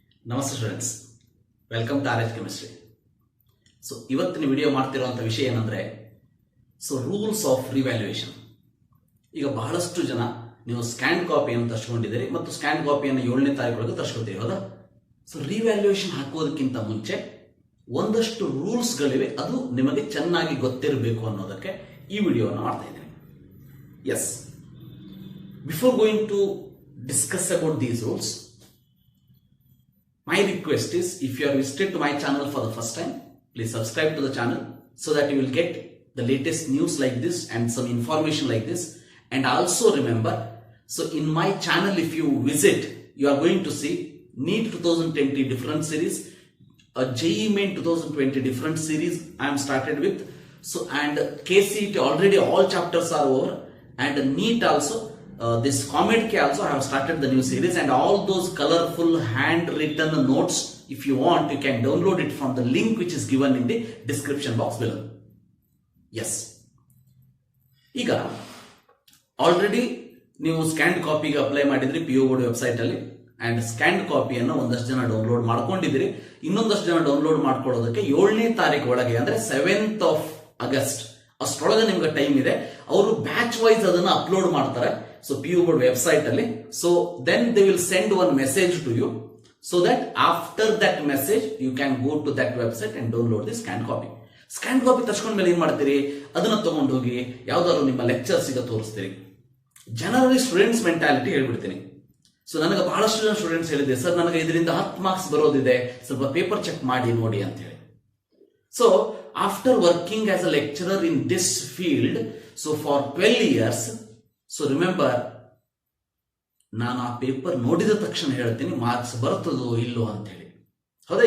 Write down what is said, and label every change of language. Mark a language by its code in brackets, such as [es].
[kn] ನಮಸ್ತೆ students, [en] Welcome to RH chemistry. [kn] So ಇವತ್ತಿನ video ಮಾಡ್ತಿರುವಂಥ ವಿಷಯ ಏನಂದ್ರೆ [en] Rules of revaluation. [kn] ಈಗ ಬಹಳಷ್ಟು ಜನ ನೀವು ಸ್ಕ್ಯಾನ್ ಕಾಪಿಯನ್ನು ತರಿಸ್ಕೊಂಡಿದ್ದೀರಿ ಮತ್ತು ಸ್ಕ್ಯಾನ್ ಕಾಪಿಯನ್ನು 7ನೇ ತಾರೀಕು ತರಿಸ್ಕೊತೀರಿ, ಹೌದಾ? ಸೊ ರಿವ್ಯಾಲ್ಯೂಯೇಷನ್ ಹಾಕೋದಕ್ಕಿಂತ ಮುಂಚೆ ಒಂದಷ್ಟು ರೂಲ್ಸ್ಗಳಿವೆ, ಅದು ನಿಮಗೆ ಚೆನ್ನಾಗಿ ಗೊತ್ತಿರಬೇಕು ಅನ್ನೋದಕ್ಕೆ ಈ ವಿಡಿಯೋವನ್ನು ಮಾಡ್ತಾ ಇದ್ದೀನಿ. [en] Yes, before going to discuss about these rules, my request is, if you are visited to my channel for the first time, please subscribe to the channel so that you will get the latest news like this and some information like this. And also remember, so in my channel, if you visit, you are going to see NEET 2020 different series, a JEE Main 2020 different series I am started with. So and KCET already all chapters are over, and NEET also. This COMEDK also I have started the new series, and all those colorful handwritten notes, if you want, you can download it from the link which is given in the description box below. [kn] Yes, ಈಗ already ನೀವು scan ಕಾಪಿಗೆ apply ಮಾಡಿದ್ರಿ PO board website ಅಲ್ಲಿ, and scan ಕಾಪಿಯನ್ನು ಒಂದಷ್ಟು ಜನ download ಮಾಡ್ಕೊಂಡಿದ್ದೀರಿ. ಇನ್ನೊಂದಷ್ಟು ಜನ ಡೌನ್ಲೋಡ್ ಮಾಡ್ಕೊಳ್ಳೋದಕ್ಕೆ 7ನೇ ತಾರೀಕು ಒಳಗೆ, ಅಂದ್ರೆ 7th of August ಅಷ್ಟರೊಳಗೆ ನಿಮ್ಗೆ ಟೈಮ್ ಇದೆ. ಅವರು ಬ್ಯಾಚ್ ವೈಸ್ ಅದನ್ನ ಅಪ್ಲೋಡ್ ಮಾಡ್ತಾರೆ. [en] So PO board website ಅಲ್ಲಿ. So then they will send one message to you, so that after that message you can go to that website and download the scan copy. [kn] Scan copy ತರ್ಸ್ಕೊಂಡ್ ಮೇಲೆ ಏನ್ ಮಾಡ್ತೀರಿ, ಅದನ್ನ ತಗೊಂಡು ಹೋಗಿ ಯಾವ್ದಾದ್ರು ನಿಮ್ಮ lectures ಗೆ ತೋರಿಸ್ತೀರಿ. ಜನರಲಿ ಸ್ಟೂಡೆಂಟ್ಸ್ ಮೆಂಟಾಲಿಟಿ ಹೇಳ್ಬಿಡ್ತೀನಿ. ಸೊ ನನಗೆ ಬಹಳಷ್ಟು ಜನ ಸ್ಟೂಡೆಂಟ್ಸ್ ಹೇಳಿದೆ, ಸರ್ ನನಗೆ ಇದರಿಂದ 10 ಮಾರ್ಕ್ಸ್ ಬರೋದಿದೆ, ಸ್ವಲ್ಪ ಪೇಪರ್ ಚೆಕ್ ಮಾಡಿ ನೋಡಿ ಅಂತ ಹೇಳಿ. [en] so after working as a lecturer in this field, so for 12 years, so remember, [kn] ನಾನು ಆ ಪೇಪರ್ ನೋಡಿದ ತಕ್ಷಣ ಹೇಳ್ತೀನಿ ಮಾರ್ಕ್ಸ್ ಬರ್ತದೋ ಇಲ್ಲೋ ಅಂತ ಹೇಳಿ. ಹೌದಾ?